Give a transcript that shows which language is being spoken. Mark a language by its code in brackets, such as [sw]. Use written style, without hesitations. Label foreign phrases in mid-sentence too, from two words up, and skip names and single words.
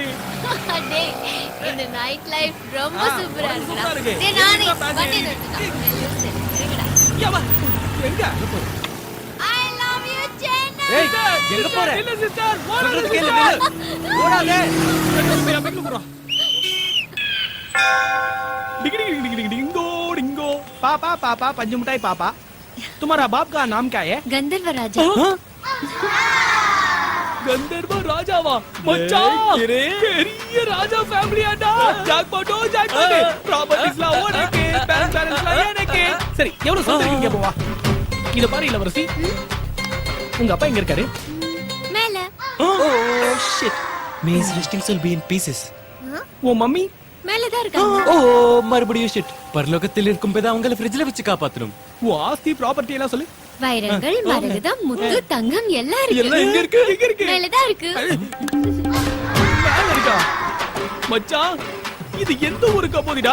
[ta] டேய் இந்த [en] night life [ta] ரொம்ப சூப்பரா இருக்கு. டேய் நானே வண்டி நிறுத்துடா. யவா எங்க? [en] I love you சென்னை. [ta] ஏய் எங்க போற? இல்ல சிஸ்டர் சொல்றது கேளு. ஓடாதே. பெங்களூர் போறோம். [hi] डिंगो पापा पंच मिठाई पापा तुम्हारा बाप का नाम क्या है? गंधर्व राजा. [ta] கந்தர்வ ராஜாவா மச்சான் பெரிய ராஜா ஃபேமிலி ஆடா. ஜாக்பாட் ப்ராப்பர்ட்டிஸ்ல ஓடக்கே பேரண்ட்ஸ்ல எனக்கு. சரி எவ்வளவு சொல்றீங்க போவா. இத பாரு இளவரசி. உங்க அப்பா எங்க இருக்காரு? மேல. [en] Oh shit. May his resting soul be in pieces. [ta] ஓ மம்மி மேல தான் இருக்காங்க. ஓ மறுபடியும் ஷிட். பரலோகத்தில் இருக்கும் போது அவங்கள ஃப்ரிட்ஜ்ல வச்சு காப்பாத்தணும். ஓ ஆஸ்தி ப்ராப்பர்ட்டி எல்லாம் சொல்லு. வைரங்கள் மரகதம் முத்து தங்கம் எல்லாம் இருக்கு. எல்லாம் எங்க இருக்கு? மேல தான் இருக்கு. மேல இருக்கா? மச்சான் இது எந்த ஒரு கபோதிடா?